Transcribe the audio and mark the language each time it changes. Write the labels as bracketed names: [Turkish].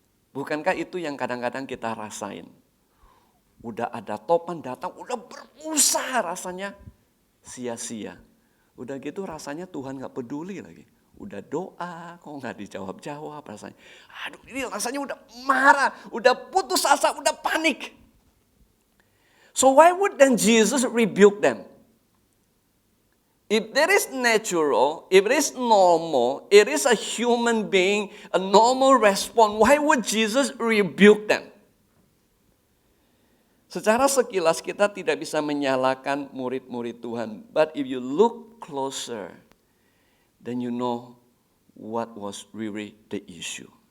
[Indonesian] Bukankah itu yang kadang-kadang kita rasain? Udah ada topan datang, udah berusaha rasanya sia-sia. Udah gitu rasanya Tuhan gak peduli lagi. Udah doa, kok gak dijawab-jawab rasanya. Aduh, ini rasanya udah marah, udah putus asa, udah panik. [English] So why would then Jesus rebuke them? If there is natural, if it is normal, it is a human being, a normal response, why would Jesus rebuke them? [Indonesian] Secara sekilas kita tidak bisa menyalahkan murid-murid Tuhan. [English] But if you look closer, then you know what was really the issue.